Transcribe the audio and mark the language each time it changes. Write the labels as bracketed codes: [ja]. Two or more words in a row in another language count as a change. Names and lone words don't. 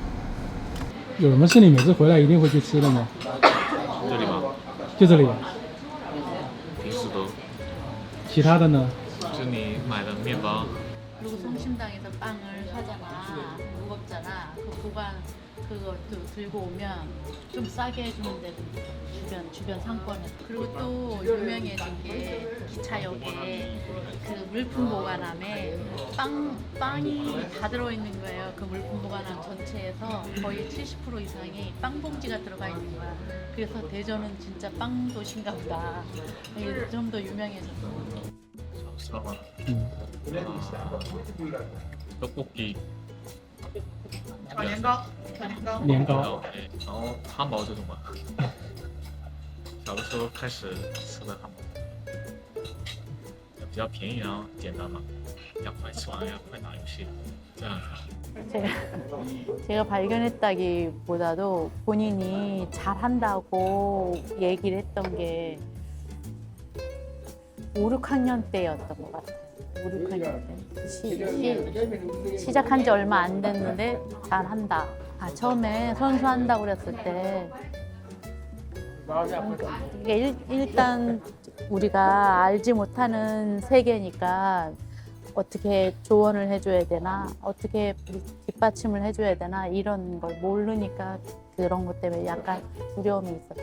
[zh] 有什么是你每次回来一定会去吃的吗？这里吗？就这里。其他的呢？就你买的面包， [ko] 그리고 성심당에서 빵을 사잖아. 무겁잖아. 그 보관 그것도 들고 오면 좀 싸게 해주는 데도 있어. 주변 상권에. 그리고 또 유명해진 게 기차역에 그 물품 보관함에 빵이 다 들어있는 거예요. 그 물품 보관함 전체에서 거의 70% 이상이 빵 봉지가 들어가 있는 거야. 그래서 대전은 진짜 빵 도시인가 보다. 좀 더 유명해졌어. 잠깐만. 떡볶이, [zh] 年糕。然后汉堡这种吧。小的时候开始吃的汉堡，比较便宜，然后简单嘛，要快吃完，要快打游戏，这样子。 [ko] 제가 발견했다기보다도 본인이 잘한다고 얘기를 했던 게 5, 6학년 때였던 것 같아요. 5, 6학년 때. 시작한 지 얼마 안 됐는데 잘한다. 처음에 선수한다고 그랬을 때 이게 일단 우리가 알지 못하는 세계니까 어떻게 조언을 해줘야 되나, 어떻게 뒷받침을 해줘야 되나 이런 걸 모르니까 그런 것 때문에 약간 두려움이 있었죠.